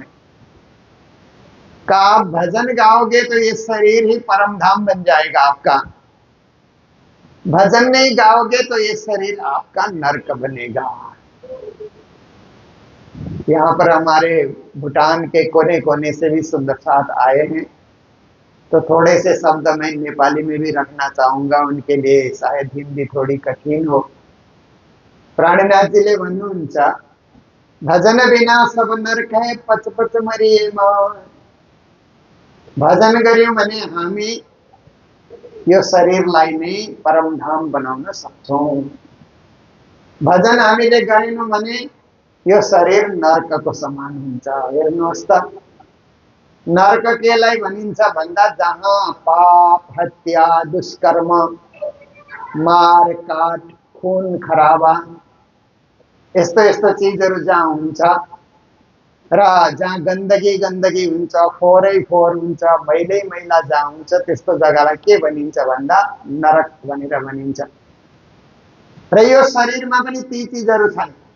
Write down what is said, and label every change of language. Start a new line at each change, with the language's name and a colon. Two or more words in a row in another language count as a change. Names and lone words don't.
Hindi: का आप भजन गाओगे तो ये शरीर ही परम धाम बन जाएगा आपका, भजन नहीं गाओगे तो ये शरीर आपका नरक बनेगा। यहाँ पर हमारे भूटान के कोने कोने से भी सुंदर साथ आए हैं, तो थोड़े से शब्द मैं नेपाली में भी रखना चाहूंगा, उनके लिए शायद हिंदी थोड़ी कठिन हो।
Nepali: प्राणनाथजीले भन्नुहुन्छ,
Hindi: भजन बिना सब नरक है, पच पच मरिए मान।
Nepali: भजन गर्यौं भने हामी यो शरीरलाई नै परमधाम बनाउन सक्छौं। भजन हामीले गरेनौं भने यो शरीर नर्कको समान हुन्छ। हेर्नुहोस् त, नर्क केलाई भनिन्छ भन्दा जहाँ पाप, हत्या, दुष्कर्म, मार काट, खून खराबा, यस्तो यस्तो चिजहरू जहाँ हुन्छ र जहाँ गन्दगी गन्दगी हुन्छ, फोहोरै फोहोर हुन्छ, मैलै मैला जहाँ हुन्छ, त्यस्तो जग्गालाई के भनिन्छ भन्दा नरक भनेर भनिन्छ। र यो शरीरमा पनि ती चिजहरू छन्।